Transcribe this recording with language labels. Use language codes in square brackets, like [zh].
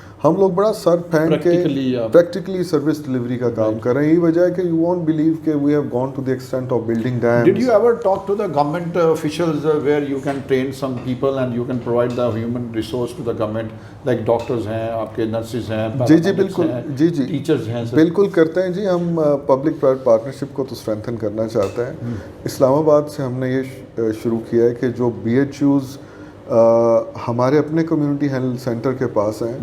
[ur] ہم لوگ بڑا سر پھینک کے پریکٹیکلی سروس ڈلیوری کا کام کر رہے ہیں. یہی وجہ ہے کہ [en] You won't believe کہ we have gone to the extent of building dams. Did you ever talk to the government officials where you can train some people and you can provide the human resource to the government, like doctors [ur] ہیں, آپ کے [en] nurses ہیں, [ur] جی جی بالکل, جی جی [en] teachers [ur] ہیں, بالکل کرتے ہیں جی. ہم پبلک پرائیویٹ پارٹنرشپ کو تو اسٹرینتھن کرنا چاہتے ہیں. اسلام آباد سے ہم نے یہ شروع کیا ہے کہ جو بی ایچ یوز ہمارے اپنے کمیونٹی ہیلتھ سینٹر کے پاس ہیں,